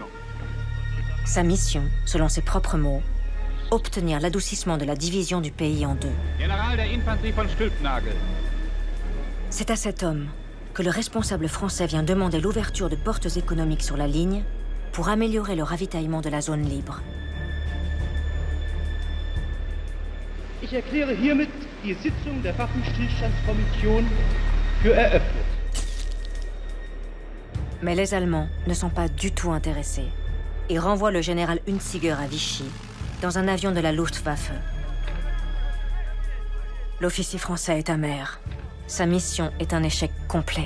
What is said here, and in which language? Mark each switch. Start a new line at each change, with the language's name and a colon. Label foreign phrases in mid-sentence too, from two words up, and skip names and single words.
French: Sa mission, selon ses propres mots, obtenir l'adoucissement de la division du pays en deux.
German: Général der Infanterie von Stülpnagel.
French: C'est à cet homme que le responsable français vient demander l'ouverture de portes économiques sur la ligne pour améliorer le ravitaillement de la zone libre.
German: Ich erkläre hiermit die Sitzung der Waffenstillstandskommission für eröffnet.
French: Mais les Allemands ne sont pas du tout intéressés et renvoient le général Hunziger à Vichy dans un avion de la Luftwaffe. L'officier français est amer. Sa mission est un échec complet.